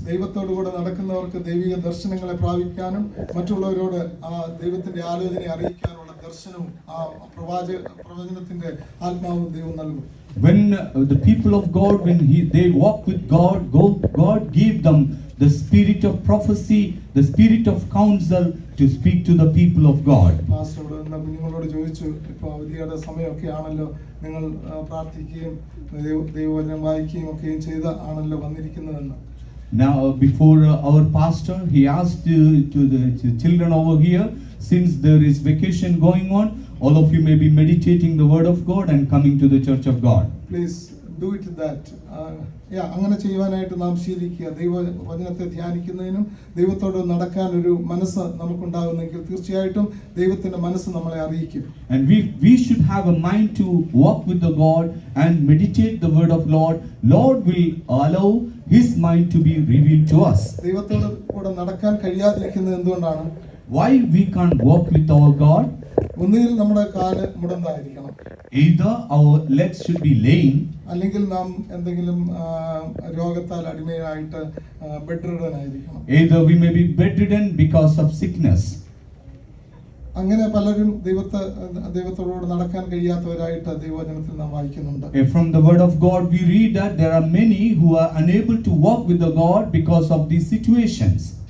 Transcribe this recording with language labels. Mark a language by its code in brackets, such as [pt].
[ml] ദൈവത്തോടു കൂടെ നടക്കുന്നവർക്ക് ദൈവിക ദർശനങ്ങളെ പ്രാപിക്കാനും മറ്റുള്ളവരോട് ആ ദൈവത്തിന്റെ ആലോചനയെ അറിയിക്കാനുള്ള ദർശനവും ആ പ്രവചനത്തിന്റെ ആത്മാവും ദൈവം നൽകും. [en] When the people of God, they walk with God gave them the spirit of prophecy, the spirit of counsel to speak to the people of God. [ml] പാസ്റ്ററോട് കുഞ്ഞുങ്ങളോട് ചോദിച്ചു, ഇപ്പൊ അവധിയുടെ സമയമൊക്കെ ആണല്ലോ, നിങ്ങൾ പ്രാർത്ഥിക്കുകയും ദൈവവചനം വായിക്കുകയും ഒക്കെയും ചെയ്ത് ആണല്ലോ വന്നിരിക്കുന്നതെന്ന്. [en] Now before our pastor, he asked to the children over here, since there is vacation going on, all of you may be meditating the word of God and coming to the church of God. Please do it that. [ml] അങ്ങനെ ചെയ്യുവാനായിട്ട് നാം ശീലിക്കുക. ദൈവവചനത്തെ ധ്യാനിക്കുന്നതിനും ദൈവത്തോട് നടക്കാൻ ഒരു മനസ്സ് നമുക്കുണ്ടാകുന്നെങ്കിൽ തീർച്ചയായിട്ടും ദൈവത്തിന്റെ മനസ്സ് നമ്മളെ അറിയിക്കും. [en] And we should have a mind to walk with the God and meditate the word of Lord. Lord will allow his mind to be revealed to us. [ml] ദൈവത്തോട് കൂടെ നടക്കാൻ കഴിയാതിരിക്കുന്നത് എന്തുകൊണ്ടാണ്? [en] Why we can't walk with our God? [ml] ഒന്നുകിൽ നമ്മുടെ കാല് മുടന്തായിരിക്കണം, [en] Either our legs should be lame, [ml] അല്ലെങ്കിൽ നാം എന്തെങ്കിലും രോഗത്താൽ അടിമയായിട്ട് ബെഡ് റിഡൻ ആയിരിക്കണം. [en] either we may be bedridden because of sickness. [ml] അങ്ങനെ പലരും ദൈവത്തോട് നടക്കാൻ കഴിയാത്തവരായിട്ട് ദൈവവചനത്തിൽ നാം വായിക്കുന്നുണ്ട്. [en] From the word of God we read that there are many who are unable to walk with the God because of these situations.